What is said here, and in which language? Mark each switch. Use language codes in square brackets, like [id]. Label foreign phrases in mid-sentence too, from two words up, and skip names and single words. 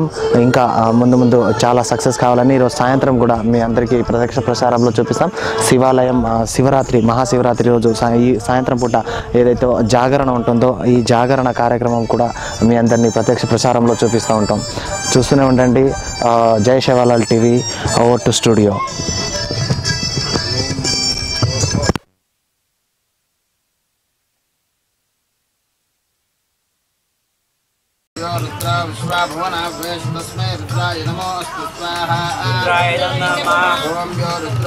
[te] ఇంకా ముందు చాలా సక్సెస్ కావాలని ఈరోజు సాయంత్రం కూడా మీ అందరికీ ప్రత్యక్ష ప్రసారంలో చూపిస్తాం. శివాలయం శివరాత్రి మహాశివరాత్రి రోజు ఈ సాయంత్రం పూట ఏదైతే జాగరణ ఉంటుందో ఈ జాగరణ కార్యక్రమం కూడా మీ అందరినీ ప్రత్యక్ష ప్రసారంలో చూపిస్తూ ఉంటాం. చూస్తూనే ఉండండి. జై శివాలాల్ టీవీ. [en] over to studio. [sa] तस्मै रुद्राय नमोऽस्तु स्वाहा रुद्राय नमः ओम यो रुद्रो